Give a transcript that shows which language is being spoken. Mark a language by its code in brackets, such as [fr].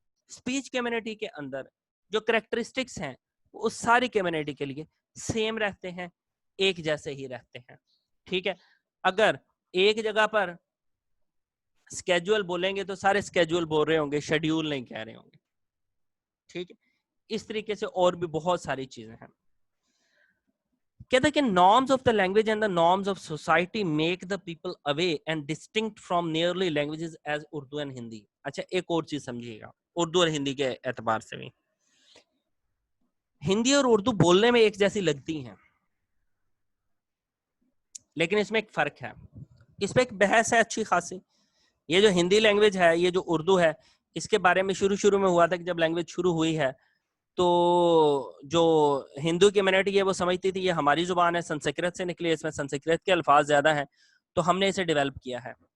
[ur] Speech community کے اندر جو characteristics ہیں وہ اس ساری کمیونٹی کے لیے سیم رہتے ہیں, ایک جیسے ہی رہتے ہیں. ٹھیک ہے. اگر ایک جگہ پر اسکیجول بولیں گے تو سارے اسکیجول بول رہے ہوں گے, شیڈیول نہیں کہہ رہے ہوں گے. ٹھیک ہے. اس طریقے سے اور بھی بہت ساری چیزیں ہیں. کہتا ہے کہ [en] norms of the language and the norms of society make the people away and distinct from nearly languages as Urdu and Hindi. [ur] اچھا ایک اور چیز سمجھیے گا اردو اور ہندی کے اعتبار سے بھی. ہندی اور اردو بولنے میں ایک جیسی لگتی ہیں, لیکن اس میں ایک فرق ہے, اس پہ ایک بحث ہے اچھی خاصی. یہ جو ہندی لینگویج ہے, یہ جو اردو ہے, اس کے بارے میں شروع میں ہوا تھا کہ جب لینگویج شروع ہوئی ہے تو جو ہندو کمیونٹی ہے وہ سمجھتی تھی یہ ہماری زبان ہے, سنسکرت سے نکلی ہے, اس میں سنسکرت کے الفاظ زیادہ ہیں تو ہم نے اسے ڈیولپ کیا ہے.